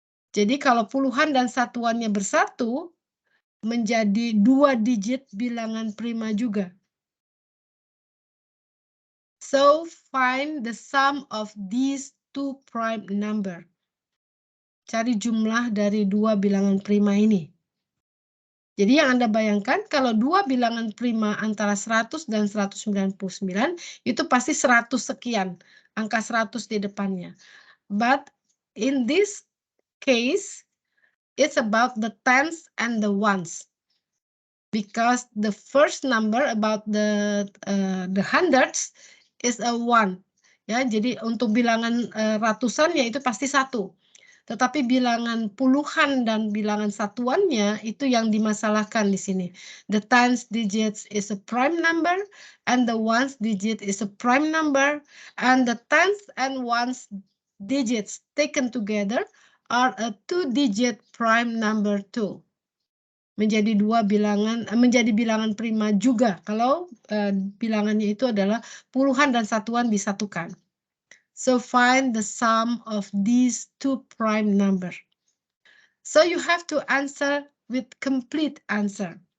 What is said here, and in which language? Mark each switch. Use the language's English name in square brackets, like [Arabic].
[Indonesian] Jadi kalau puluhan dan satuannya bersatu menjadi 2 digit bilangan prima juga. [English] So find the sum of these 2 prime number. [Indonesian] Cari jumlah dari 2 bilangan prima ini. Jadi yang Anda bayangkan kalau 2 bilangan prima antara 100 dan 199 itu pasti 100 sekian, angka 100 di depannya. [English] But in this case, it's about the tens and the ones. Because the first number about the hundreds is a 1. [Indonesian] Ya, jadi untuk bilangan ratusannya itu pasti 1. Tetapi bilangan puluhan dan bilangan satuannya itu yang dimasalahkan di sini. [English] The tens digits is a prime number and the ones digit is a prime number and the tens and ones digits taken together are a 2-digit prime number too. [Indonesian] Menjadi bilangan prima juga kalau bilangannya itu adalah puluhan dan satuan disatukan. [English] So find the sum of these two prime number. So you have to answer with complete answer.